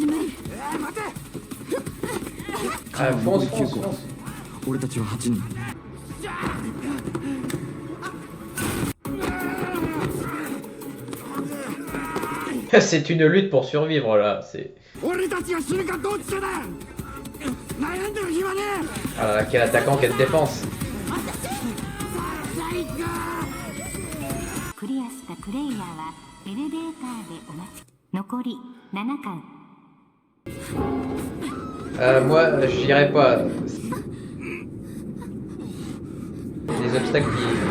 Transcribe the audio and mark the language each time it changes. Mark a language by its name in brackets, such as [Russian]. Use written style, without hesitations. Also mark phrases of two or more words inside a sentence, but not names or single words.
[French] Ah, fonce, fonce, fonce. [Japanese] 俺たちは8人。 [French] C'est une lutte pour survivre là, c'est. Ah là là, quel attaquant, quelle défense! [Japanese] クリアしたプレイヤーはエレベーターでお待ち。残り7巻。 [French] Moi, j'irai pas. Les obstacles qui.